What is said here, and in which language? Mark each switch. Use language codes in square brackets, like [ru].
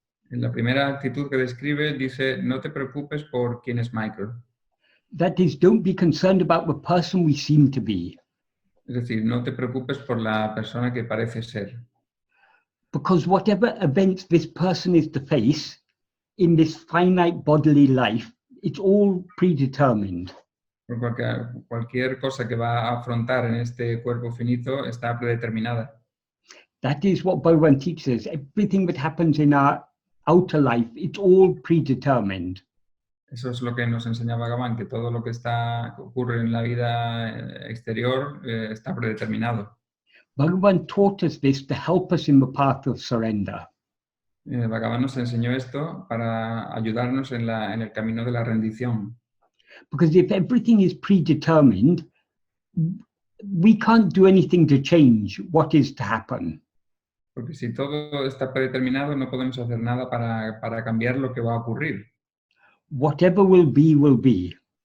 [es] En la primera actitud que describe dice, no te preocupes por quién es Michael. [en] That is, don't be concerned about the person we seem to be. [es] Es decir, no te preocupes por la persona que parece ser. [en] Because whatever events this person is to face in this finite bodily life, it's all predetermined. [es] Porque cualquier cosa que va a afrontar en este cuerpo finito está predeterminada. [en] That is what Bhagavan teaches. Everything that happens in our outer life, it's all predetermined. [es] Eso es lo que nos enseña Bhagavan, que todo lo que ocurre en la vida exterior está predeterminado. [en] Bhagavan taught us this to help us in the path of surrender. [es] Bhagavan nos enseñó esto para ayudarnos en el camino de la rendición. [en] Because if everything is predetermined, we can't do anything to change what is to happen. [es] Porque si todo está predeterminado, no podemos hacer nada para cambiar lo que va a ocurrir. [en] Whatever will be, will be.